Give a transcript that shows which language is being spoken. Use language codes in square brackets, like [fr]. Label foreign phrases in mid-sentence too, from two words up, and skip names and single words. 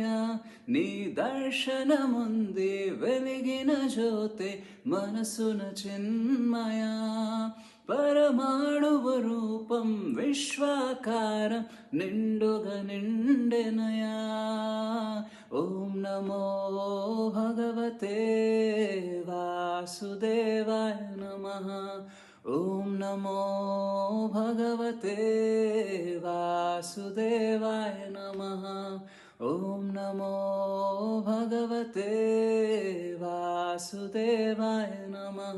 [te] నీ దర్శనముంది వెలిగిన జ్యోతి మనసున చిన్మయ. పరమాణువ రూపం విశ్వాకారం నిండుగా నిండెనయా. [sa] ఓం నమో భగవతే వాసుదేవాయ నమః. ఓం నమో భగవతే వాసుదేవాయ నమః. ఓం నమో భగవతే వాసుదేవాయ నమః.